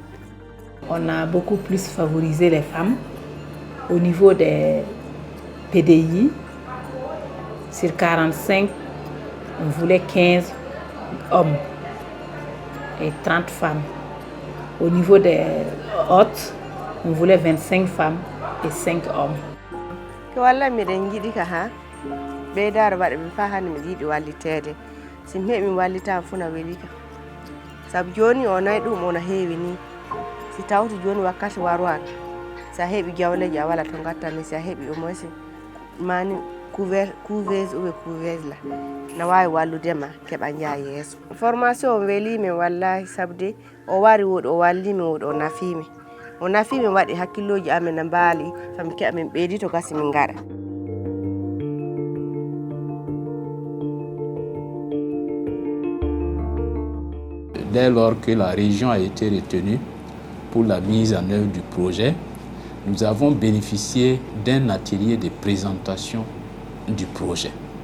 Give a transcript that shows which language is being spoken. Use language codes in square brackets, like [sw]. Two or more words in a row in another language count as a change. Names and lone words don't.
[fr] On a beaucoup plus favorisé les femmes au niveau des PDI. Sur 45, on voulait 15 hommes et 30 femmes. Au niveau des hôtes, on voulait 25 femmes et 5 hommes. [ff] Walla miɗen giɗi ka ha ɓeydare waɗa ɓe fa hande miɗa yiɗi wallitede si mi heeɓi mi wallitama fuu na weeli ka saabu joni o nayi ɗum ono heewi ni si tawti joni wakkati warwaka sa heeɓi jawleji a wala to gattani si a heeɓi [fr] au moins [ff] mani [fr] couveuse ou couveuse [ff] la na wawi walludema keɓa jaa yeeso. Formation o weelimin wallahi sabde o wari woɗi o wallimi woɗi o nafimi. [fr] On a fait [ff] waɗi hakkilloji amen na mbaali fami keɓa min ɓeydi to gasi min gaɗa. [fr] Dès lors que la région a été retenue pour la mise en œuvre du projet, nous avons bénéficié d'un atelier de présentation du projet.